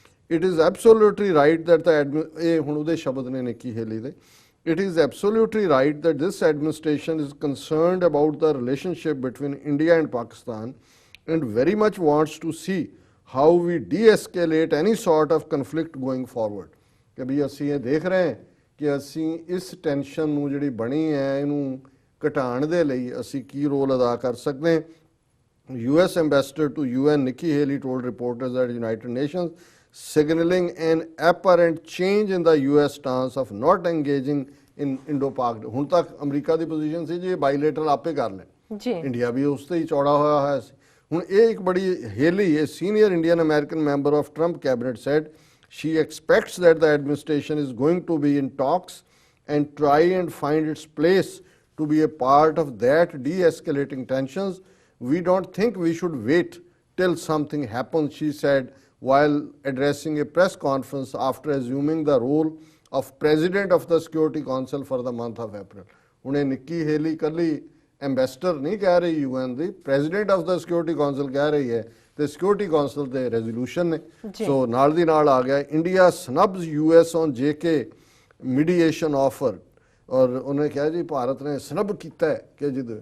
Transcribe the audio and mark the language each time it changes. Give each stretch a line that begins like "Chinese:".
English: it is absolutely right that
Punjabi: ਇਹ ਹੁਣ ਉਹਦੇ ਸ਼ਬਦ ਨੇ ਨਿੱਕੀ ਹੇਲੀ ਦੇ,
English: It is absolutely right that this administration is concerned about the relationship between India and Pakistan and very much wants to see how we de-escalate any sort of conflict going forward।
Punjabi: ਕਿ ਵੀ ਅਸੀਂ ਇਹ ਦੇਖ ਰਹੇ ਹਾਂ ਕਿ ਅਸੀਂ ਇਸ ਟੈਨਸ਼ਨ ਨੂੰ ਜਿਹੜੀ ਬਣੀ ਹੈ ਇਹਨੂੰ ਘਟਾਉਣ ਦੇ ਲਈ ਅਸੀਂ ਕੀ ਰੋਲ ਅਦਾ ਕਰ ਸਕਦੇ ਹਾਂ।
English: US ambassador to UN Nikki Haley told reporters at United Nations, signaling an apparent change in the US stance of not engaging in Indo-Pak।
Punjabi: ਹੁਣ ਤੱਕ ਅਮਰੀਕਾ ਦੀ ਪੋਜੀਸ਼ਨ ਸੀ ਜੀ ਇਹ ਬਾਈਲੇਟਰਲ ਆਪੇ ਕਰ ਲੈਣ ਜੀ, ਇੰਡੀਆ ਵੀ ਉਸ ਤੇ ਹੀ ਚੌੜਾ ਹੋਇਆ ਸੀ। ਹੁਣ ਇਹ ਇੱਕ ਬੜੀ Haley,
English: a senior Indian American member of Trump cabinet said she expects that the administration is going to be in talks and try and find its place to be a part of that de-escalating tensions. We don't think we should wait till something happens, she said while addressing a press conference after assuming the role of president of the Security Council for the month of April।
Punjabi: ਹੁਣ ਇਹ ਨਿੱਕੀ Haley ਕੱਲੀ ambassador ਨਹੀਂ ਕਹਿ ਰਹੀ UN ਦੀ,
English: president of the security council
Punjabi: ਕਹਿ ਰਹੀ ਹੈ ਤੇ ਸਿਕਿਉਰਿਟੀ ਕਾਉਂਸਲ ਦੇ ਰੈਜ਼ੋਲੂਸ਼ਨ ਨੇ। ਸੋ ਨਾਲ ਦੀ ਨਾਲ ਆ ਗਿਆ
English: India snubs US on JK mediation offer,
Punjabi: ਔਰ ਉਹਨੇ ਕਿਹਾ ਜੀ ਭਾਰਤ ਨੇ ਸਨਬ ਕੀਤਾ ਹੈ ਕਿ ਜਿੱਦ।